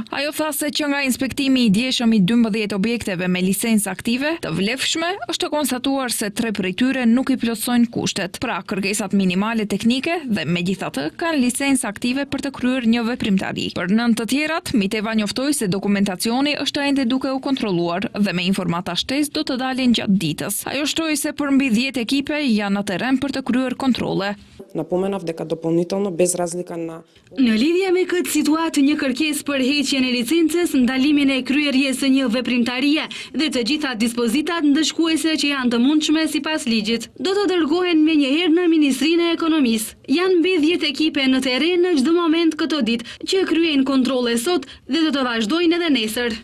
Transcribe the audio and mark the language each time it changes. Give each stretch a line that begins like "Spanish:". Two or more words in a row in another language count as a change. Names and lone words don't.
Albanian: Ajo tha se që nga inspektimi i djeshëm i 12 objekteve me licencë aktive të vlefshme, është të konstatuar se 3 prej tyre nuk i plotësojnë kushtet, pra kërkesat minimale teknike dhe megjithatë kanë licencë aktive për të kryer një veprimtari. Për 9 të tjerat, Miteva njoftoi se dokumentacioni është ende duke u kontrolluar dhe me informata shtesë do të dalin gjatë ditës. Ajo shtroi se për mbi 10 ekipe janë në terren për të kryer kontrolle.
Macedonian: Напоменав дека дополнително без разлика на
Albanian: Në lidhje me këtë situatë, një kërkesë për heqjen e licencës, ndalimin e kryerjes së një veprimtarie dhe të gjitha dispozitat ndëshkuese që janë të mundshme sipas ligjit, do të dërgohen menjëherë në Ministrinë e Ekonomisë. Janë mbi 10 ekipe në terren në çdo moment këto ditë që kryejnë kontrolle sot dhe do të vazhdojnë edhe nesër.